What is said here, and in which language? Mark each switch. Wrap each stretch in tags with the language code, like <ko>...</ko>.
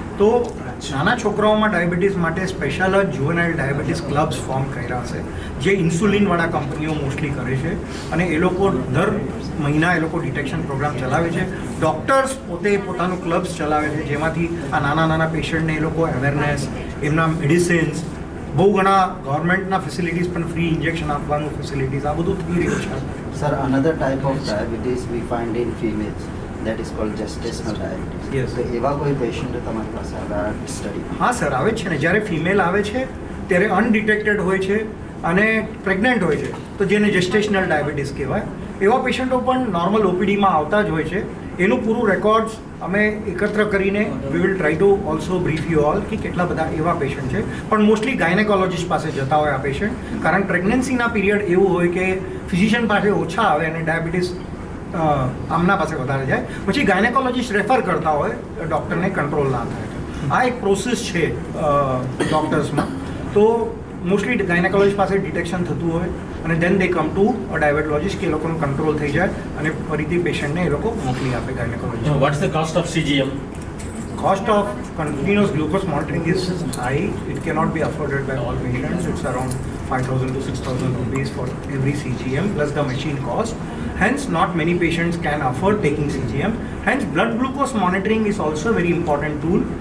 <gu>તો નાના છોકરાઓમાં ડાયાબિટીસ માટે સ્પેશિયલ જ જુવેનાઇલ ડાયાબિટીસ ક્લબ્સ ફોર્મ કર્યા છે જે ઇન્સ્યુલિનવાળા કંપનીઓ મોસ્ટલી કરે છે અને એ લોકો દર મહિના એ લોકો ડિટેક્શન પ્રોગ્રામ ચલાવે છે. ડૉક્ટર્સ પોતે પોતાનું ક્લબ્સ ચલાવે છે જેમાંથી આ નાના પેશન્ટને એ લોકો અવેરનેસ, એમના મેડિસિન્સ, બહુ ઘણા ગવર્મેન્ટના ફેસિલિટીઝ પણ ફ્રી ઇન્જેક્શન આપવાનું ફેસિલિટીઝ આ બધું થઈ રહ્યું છે.</gu> <en>Sir, another type of diabetes we find in females, that is called gestational diabetes. Yes.</en> <gu>તો એવા કોઈ પેશન્ટ તમારી પાસે આવ્યા સ્ટડી? હા સર, આવે જ છે ને. જ્યારે ફિમેલ આવે છે ત્યારે અનડિટેક્ટેડ હોય છે અને પ્રેગ્નન્ટ હોય છે તો જેને જેસ્ટેશનલ ડાયાબિટીસ કહેવાય. એવા પેશન્ટો પણ નોર્મલ OPDમાં આવતા જ હોય છે. એનું પૂરું રેકોર્ડ્સ અમે એકત્ર કરીને</gu> <en>we will try to also brief you all</en> <gu>કે કેટલા બધા એવા પેશન્ટ છે. પણ મોસ્ટલી ગાયનેકોલોજીસ્ટ પાસે જતા હોય આ પેશન્ટ, કારણ પ્રેગ્નન્સીના પીરિયડ એવું હોય કે ફિઝિશિયન પાસે ઓછા આવે અને ડાયાબિટીસ આમના પાસે વધારે જાય. પછી ગાયનેકોલોજીસ્ટ રેફર કરતા હોય ડૉક્ટરને કંટ્રોલ ના થાય. આ એક પ્રોસેસ છે ડૉક્ટર્સમાં. તો મોસ્ટલી ગાયનેકોલોજીસ્ટ પાસે ડિટેક્શન થતું હોય અને</gu> <en>then they come to diabetologist</en> <gu>કે એ લોકોનું કંટ્રોલ થઈ જાય અને ફરીથી પેશન્ટને એ લોકો મોકલી આપે gynaecologist.</gu> <en>What's the cost of CGM? Cost of continuous glucose monitoring is high. It cannot be afforded by all patients. It's around 5,000 to 6,000 rupees for every CGM plus the machine cost. Hence, not many patients can afford taking CGM. Hence, blood glucose monitoring is also a very important tool.</en>